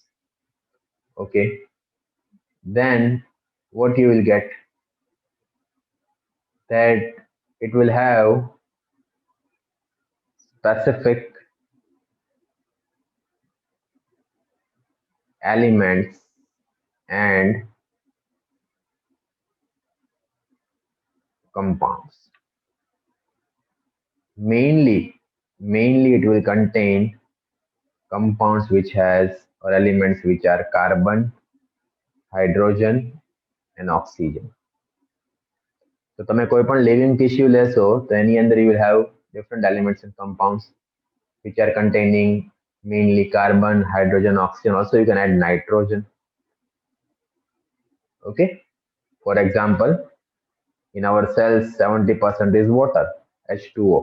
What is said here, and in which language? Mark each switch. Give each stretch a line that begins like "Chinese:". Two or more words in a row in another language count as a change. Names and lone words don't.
English: Okay, then what you will get, that it will have specific elements and compounds. Mainly it will contain compounds which has or elements which are carbon, hydrogen and oxygen. So
Gujarati: તમે કોઈ પણ
English: living tissue
Gujarati: લેશો તો એની અંદર
English: you will have different elements and compounds which are containing mainly carbon, hydrogen, oxygen. Also you can add nitrogen. Okay. For example, in our cells 70% is water, H2O.